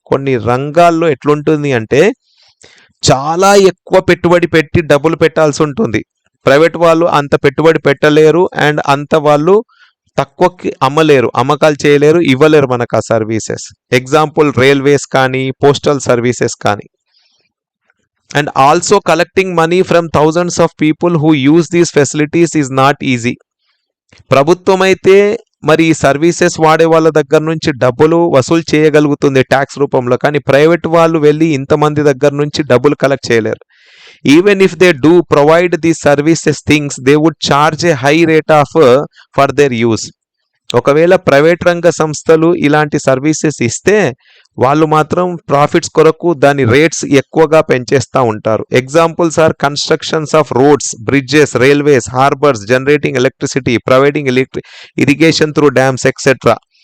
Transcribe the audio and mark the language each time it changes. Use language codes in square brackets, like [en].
[te] కొన్ని రంగాల్లో ఎట్లుంటుంది అంటే చాలా ఎక్కువ పెట్టుబడి పెట్టి డబ్బులు పెట్టాల్సి ఉంటుంది. ప్రైవేట్ వాళ్ళు అంత పెట్టుబడి పెట్టలేరు అండ్ అంత వాళ్ళు తక్కువకి అమ్మలేరు, అమ్మకాలు చేయలేరు, ఇవ్వలేరు మనకు ఆ సర్వీసెస్. ఎగ్జాంపుల్ రైల్వేస్ కానీ, పోస్టల్ సర్వీసెస్ కానీ. [en] And also collecting money from thousands of people who use these facilities is not easy. [te] ప్రభుత్వం అయితే మరి ఈ సర్వీసెస్ వాడే వాళ్ళ దగ్గర నుంచి డబ్బులు వసూలు చేయగలుగుతుంది ట్యాక్స్ రూపంలో, కానీ ప్రైవేట్ వాళ్ళు వెళ్ళి ఇంతమంది దగ్గర నుంచి డబ్బులు కలెక్ట్ చేయలేరు. [en] Even if they do provide these services things, they would charge a high rate of for their use. [te] ఒకవేళ ప్రైవేట్ రంగ సంస్థలు ఇలాంటి సర్వీసెస్ ఇస్తే వాళ్ళు మాత్రం ప్రాఫిట్స్ కొరకు దాని రేట్స్ ఎక్కువగా పెంచేస్తూ ఉంటారు. [en] Examples are constructions of roads, bridges, railways, harbours, generating electricity, providing irrigation through dams etcetera.